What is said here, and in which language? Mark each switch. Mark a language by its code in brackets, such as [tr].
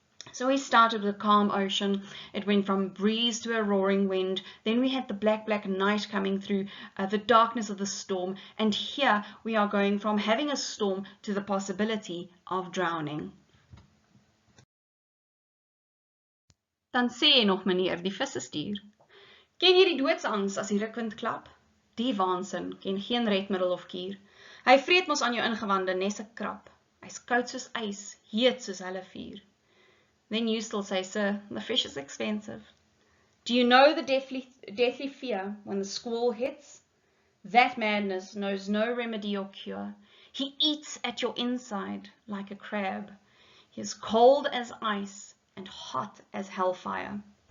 [en] So we started with a calm ocean. It went from breeze to a roaring wind. Then we had the black night coming through, the darkness of the storm. And here we are going from having a storm to the possibility of drowning. [af] Dan sê jy nog meneer, die visse stuur. Ken jy die doodsangs as die rukwind klap? Die waansin ken geen redmiddel of kuur. Hy vreet mos aan jou ingewande nes 'n krap. Hy's koud soos ys, heet soos hulle vuur. [en] Then you still say, sir, the fish is expensive. Do you know the deathly fear when the squall hits? That madness knows no remedy or cure. He eats at your inside like a crab. He is cold as ice and hot as hellfire.